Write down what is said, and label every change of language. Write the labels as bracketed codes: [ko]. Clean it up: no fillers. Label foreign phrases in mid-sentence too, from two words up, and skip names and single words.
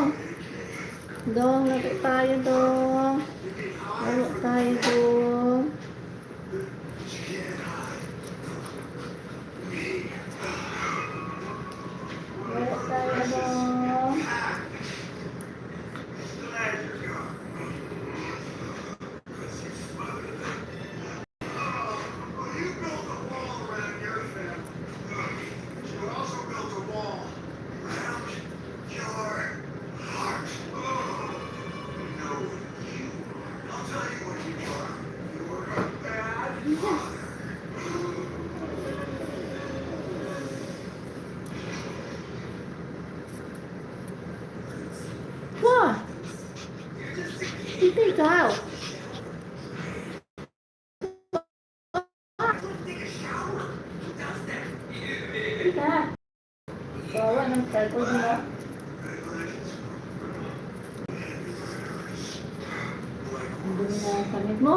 [tl] Dong, laro tayo, Dong. Laro tayo, Dong. Laro tayo, Dong. [en] You built a wall around your family. You also built a wall around your heart. No, you. I'll tell you what you are. You are a bad father. Wah! [tl] Hindi ikaw. Hindi ka. Bawa ng cellphone mo. Ang dumi na ang kamit mo.